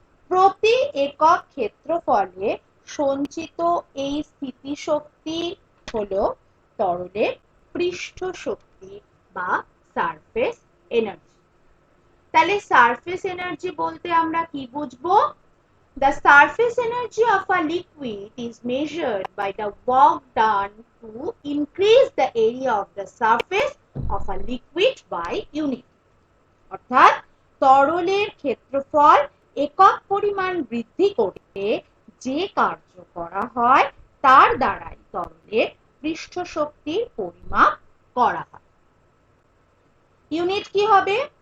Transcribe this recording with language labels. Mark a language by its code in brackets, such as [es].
[bn] প্রতি একক ক্ষেত্রফলে সঞ্চিত এই স্থিতিশক্তি হলো তরলের পৃষ্ঠ শক্তি বা সারফেস এনার্জি। তাহলে সারফেস এনার্জি বলতে আমরা কি বুঝবো? [en] The surface energy of a liquid is measured by the work done to increase the area of the surface of a liquid by unit. [bn] অর্থাৎ তরলের ক্ষেত্রফল একক পরিমাণ বৃদ্ধি করতে যে কার্য করা হয় তার দ্বারাই তরলের পৃষ্ঠ শক্তির পরিমাপ করা হয়। ইউনিট কি হবে?